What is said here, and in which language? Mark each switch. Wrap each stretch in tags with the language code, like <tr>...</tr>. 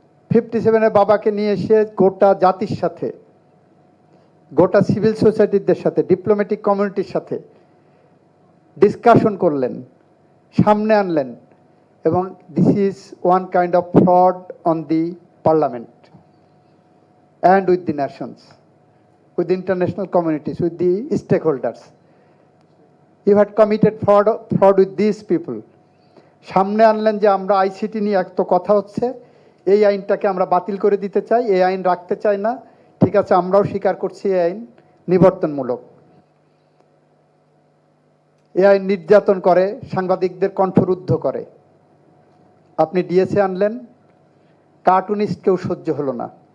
<bn>57-এর বাবাকে নিয়ে এসে গোটা জাতির সাথে গোটা সিভিল সোসাইটিদের সাথে, ডিপ্লোম্যাটিক কমিউনিটির সাথে ডিসকাশন করলেন, সামনে আনলেন, এবং</bn> <en>This is one kind of fraud on the parliament and with the nations, with the international communities, with the stakeholders. You had committed fraud with these people.</en> <bn>সামনে আনলেন যে আমরা আইসিটি নিয়ে এত কথা হচ্ছে, এই আইনটাকে আমরা বাতিল করে দিতে চাই, এই আইন রাখতে চাই না। ঠিক আছে, আমরাও স্বীকার করছি এই আইন নিবর্তনমূলক। এই আইন নির্যাতন করে, সাংবাদিকদের কণ্ঠরুদ্ধ করে। আপনি ডিএসএ আনলেন, কার্টুনিস্ট কেউ সহ্য হলো না।</bn>